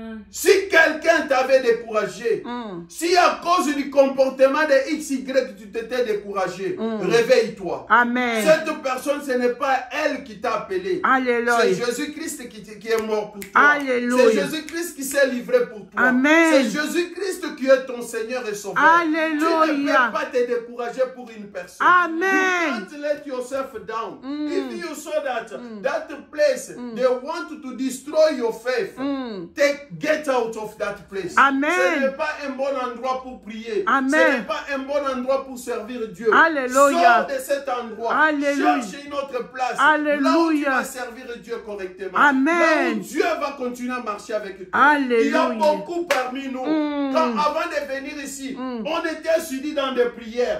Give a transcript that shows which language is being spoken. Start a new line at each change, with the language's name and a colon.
French: Si quelqu'un t'avait découragé, si à cause du comportement de XY tu t'étais découragé, réveille-toi. Amen. Cette personne, ce n'est pas elle qui t'a appelé. Alléluia. C'est Jésus-Christ qui est mort pour toi. Alléluia. C'est Jésus-Christ qui s'est livré pour toi. Amen. C'est Jésus-Christ qui est ton Seigneur et Sauveur. Alléluia. Tu ne peux pas te décourager pour une personne. Amen.
English: You can't let yourself down. If you saw that place, they want to destroy your faith. Get out of that place. Amen.
French: Ce n'est pas un bon endroit pour prier. Amen. Ce n'est pas un bon endroit pour servir Dieu. Alléluia. Sors de cet endroit. Alléluia. Cherche une autre place. Alléluia. Là où tu vas servir Dieu correctement. Amen. Là où Dieu va continuer à marcher avec toi. Alléluia. Il y a beaucoup parmi nous. Avant de venir ici, on était assidus dans des prières.